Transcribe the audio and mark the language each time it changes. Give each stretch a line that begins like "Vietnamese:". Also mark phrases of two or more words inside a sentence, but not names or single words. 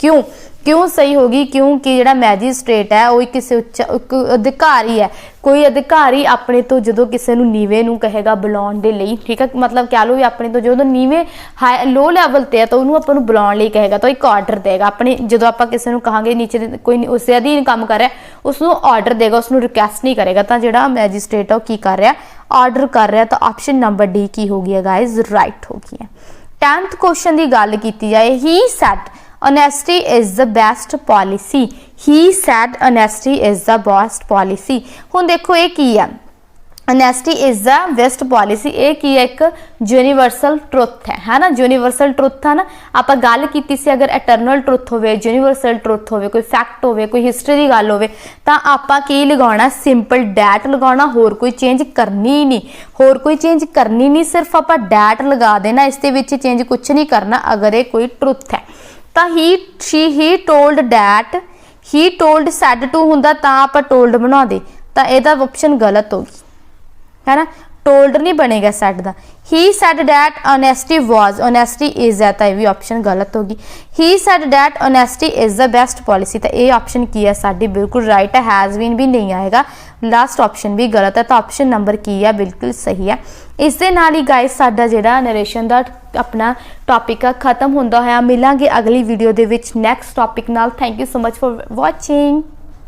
Punjabi: ਕਿਉਂ ਸਹੀ ਹੋਗੀ, ਕਿਉਂਕਿ ਜਿਹੜਾ ਮੈਜਿਸਟ੍ਰੇਟ ਹੈ ਉਹ ਕਿਸੇ ਉੱਚ ਅਧਿਕਾਰੀ ਹੈ, ਕੋਈ ਅਧਿਕਾਰੀ ਆਪਣੇ ਤੋਂ ਜਦੋਂ ਕਿਸੇ ਨੂੰ ਨੀਵੇਂ ਨੂੰ ਕਹੇਗਾ ਬੁਲਾਉਣ ਦੇ ਲਈ, ਠੀਕ ਹੈ, ਮਤਲਬ ਕਹਿ ਲਓ ਵੀ ਆਪਣੇ ਤੋਂ ਜਦੋਂ ਨੀਵੇਂ
English: low level
Punjabi: ਤੇ ਹੈ ਤਾਂ ਉਹਨੂੰ ਆਪਾਂ ਨੂੰ ਬੁਲਾਉਣ ਲਈ ਕਹੇਗਾ, ਤਾਂ ਇੱਕ ਆਰਡਰ ਦੇਗਾ ਆਪਣੇ। ਜਦੋਂ ਆਪਾਂ ਕਿਸੇ ਨੂੰ ਕਹਾਂਗੇ ਨੀਚੇ ਦੇ ਕੋਈ ਉਸੇ ਅਧੀਨ ਕੰਮ ਕਰ ਰਿਹਾ, ਉਸ ਨੂੰ ਆਰਡਰ ਦੇਗਾ, ਉਸ ਨੂੰ ਰਿਕੁਐਸਟ ਨਹੀਂ ਕਰੇਗਾ। ਤਾਂ ਜਿਹੜਾ ਮੈਜਿਸਟ੍ਰੇਟ ਹੈ ਉਹ ਕੀ ਕਰ ਰਿਹਾ, ਆਰਡਰ ਕਰ ਰਿਹਾ। ਤਾਂ
English: option number D
Punjabi: ਕੀ ਹੋ ਗਈ ਹੈ
English: guys, right
Punjabi: ਹੋ ਗਈ ਹੈ। 10th ਕੁਐਸਚਨ ਦੀ ਗੱਲ ਕੀਤੀ ਜਾਏ,
English: he said honesty is the best policy, he said honesty is the best policy।
Punjabi: ਹੁਣ ਦੇਖੋ ਇਹ ਕੀ ਹੈ,
English: honesty is the best policy,
Punjabi: ਇਹ ਕੀ ਹੈ, ਇੱਕ
English: universal truth
Punjabi: ਹੈ ਨਾ,
English: universal truth
Punjabi: ਹੈ ਨਾ। ਆਪਾਂ ਗੱਲ ਕੀਤੀ ਸੀ ਅਗਰ
English: eternal truth
Punjabi: ਹੋਵੇ,
English: universal truth
Punjabi: ਹੋਵੇ, ਕੋਈ ਫੈਕਟ ਹੋਵੇ, ਕੋਈ ਹਿਸਟਰੀ ਦੀ ਗੱਲ ਹੋਵੇ, ਤਾਂ ਆਪਾਂ ਕੀ ਲਗਾਉਣਾ,
English: simple dot
Punjabi: ਲਗਾਉਣਾ, ਹੋਰ ਕੋਈ ਚੇਂਜ ਕਰਨੀ ਨਹੀਂ, ਹੋਰ ਕੋਈ ਚੇਂਜ ਕਰਨੀ ਨਹੀਂ, ਸਿਰਫ ਆਪਾਂ ਡੈਟ ਲਗਾ ਦੇਣਾ, ਇਸ ਦੇ ਵਿੱਚ ਚੇਂਜ ਕੁਝ ਨਹੀਂ ਕਰਨਾ ਅਗਰ ਇਹ ਕੋਈ ਟਰੁੱਥ ਹੈ। ਤਾਂ
English: he told that, he told said to
Punjabi: ਹੁੰਦਾ ਤਾਂ ਆਪਾਂ told ਬਣਾ ਦੇ, ਤਾਂ ਇਹਦਾ ਆਪਸ਼ਨ ਗਲਤ ਹੋ ਗਈ ਹੈ ਨਾ, told ਨਹੀਂ ਬਣੇਗਾ said ਦਾ।
English: he said that honesty was, honesty is
Punjabi: ਹੈ, ਤਾਂ ਇਹ ਵੀ ਆਪਸ਼ਨ ਗਲਤ ਹੋ ਗਈ।
English: he said that honesty is the best policy,
Punjabi: ਤਾਂ ਇਹ ਆਪਸ਼ਨ ਕੀ ਹੈ ਸਾਡੀ, ਬਿਲਕੁਲ ਰਾਈਟ ਹੈ।
English: has been
Punjabi: ਵੀ ਨਹੀਂ ਆਏਗਾ, ਲਾਸਟ ਆਪਸ਼ਨ ਵੀ ਗਲਤ ਹੈ, ਤਾਂ ਆਪਸ਼ਨ ਨੰਬਰ ਕੀ ਹੈ, ਬਿਲਕੁਲ ਸਹੀ ਹੈ। ਇਸ ਦੇ ਨਾਲ ਹੀ ਗਾਇਸ ਸਾਡਾ ਜਿਹੜਾ ਨਰੇਸ਼ਨ ਦਾ ਆਪਣਾ ਟੌਪਿਕ ਆ ਖਤਮ ਹੁੰਦਾ ਹੋਇਆ। ਮਿਲਾਂਗੇ ਅਗਲੀ ਵੀਡੀਓ ਦੇ ਵਿੱਚ
English: next topic
Punjabi: ਨਾਲ।
English: thank you so much for watching.